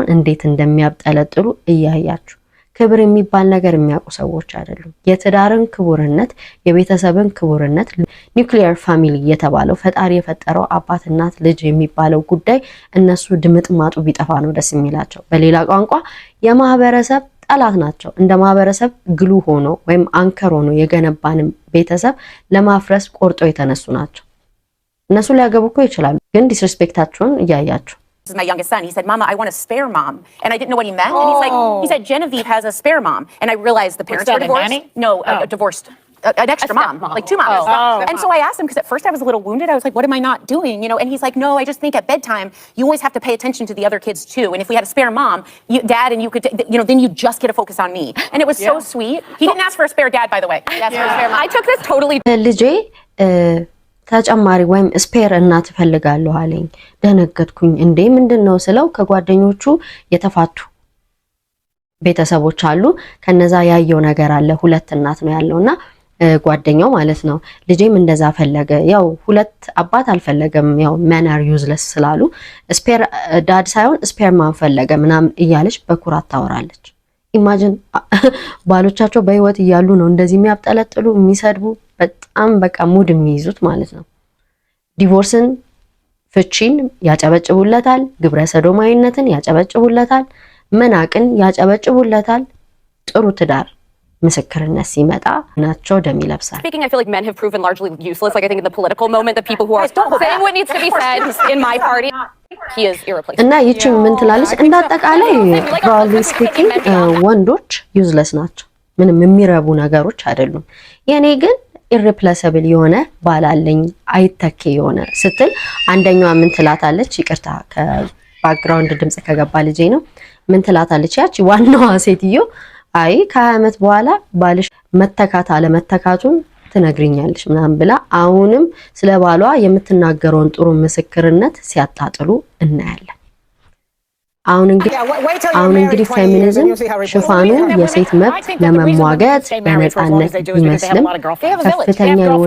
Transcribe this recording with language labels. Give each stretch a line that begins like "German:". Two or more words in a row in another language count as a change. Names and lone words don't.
Amharic: እንዴት እንደሚያብጠለጥሉ እያያችሁ። ክብር የሚባል ነገር የሚያውቁ ሰዎች አይደሉም። የትዳርን ክቡርነት፣ የቤተሰብን ክቡርነት፣
English: nuclear family
Amharic: የተባለው ፈጣሪ የፈጠረው አባት እናት ልጅ የሚባለው ጉዳይ እነሱ ድምጥማጡ ቢጠፋ ነው ደስ የሚላቸው። በሌላ ቋንቋ የማህበረሰብ ጠላት ናቸው። እንደ ማህበረሰብ ግሉ ሆኖ ወይም አንከር ሆኖ የገነባንም ቤተሰብ ለማፍረስ ቆርጦ የተነሱ ናቸው። እነሱ ሊያገቡ እኮ ይችላሉ፣ ግን ዲስሪስፔክታቸውን እያያችሁ።
English: This is my youngest son. He said, "Mama, I want a spare mom." And I didn't know what he meant. And he's like, he said, "Genevieve has a spare mom." And I realized the parents were divorced. No, divorced. An extra mom, like 2 moms. And so I asked him, because at first I was a little wounded. I was like, what am I not doing? You know, and he's like, no, I just think at bedtime, you always have to pay attention to the other kids too. And if we had a spare mom, dad, and you could, you know, then you just get to focus on me. And it was so sweet. He didn't ask for a spare dad, by the way. He asked for a spare mom. I took this totally.
Amharic: ልጄ ተጨማሪ ወይም ስፔር እናት ፈልጋለሁ አለኝ። ደነገጥኩኝ። እንዴ ምንድነው ስለው ከጓደኞቹ የተፋቱ ቤተሰቦች አሉ፣ ከነዛ ያየው ነገር አለ። 2 እናት ነው ያለውና ጓደኛው ማለት ነው። ልጄም እንደዛ ፈለገ። ያው 2 አባት አልፈለገም፣ ያው
English: men are useless
Amharic: ስላሉ
English: spare dad
Amharic: ሳይሆን
English: spare man
Amharic: ፈለገ ምናምን እያለች በኩራት ታወራለች። ኢማጂን ባሎቻቸው በህይወት እያሉ ነው እንደዚህ የሚያብጠለጥሉ የሚሰድቡ፣ በጣም በቃ ሙድ የሚይዙት ማለት ነው። ዲቮርስን ፍቺን ያጨበጭቡለታል፣ ግብረ ሰዶማዊነትን ያጨበጭቡለታል። መናቅን ያጨበጭቡለታል። ጥሩ ትዳር ምስክርነት ሲመጣ ናቸው ደም ይለብሳል።
English: Speaking, I feel like men have proven largely useless. Like I think in the political moment, the people who are saying what needs to be said in my party, he is irreplaceable.
Amharic: እና ይቺን ምን ትላለች? እንዳጠቃላይ
English: broadly speaking
Amharic: ወንዶች ዩዝለስ ናቸው፣ ምንም የሚረቡ ነገሮች አይደሉም። የኔ ግን ኢሪፕሌሰብል የሆነ ባላለኝ አይተኬ የሆነ ስትል አንደኛዋ ምን ትላታለች? ይቅርታ ከባክግራውንድ ድምጽ ከገባ ልጄ ነው። ምን ትላታለች? ያቺ ዋናዋ ሴትዮ አይ ከ20 ዓመት በኋላ ባልሽ መተካት አለ መተካቱን ትነግሪኛለሽ ምናምን ብላ አሁንም ስለ ባሏ የምትናገረውን ጥሩ ምስክርነት ሲያጣጥሉ እናያለን። አሁን እንግዲህ ፌሚኒዝም ሽፋኑ የሴት መብት ለመሟገት በነፃነት ይመስልም ከፍተኛ የሆነ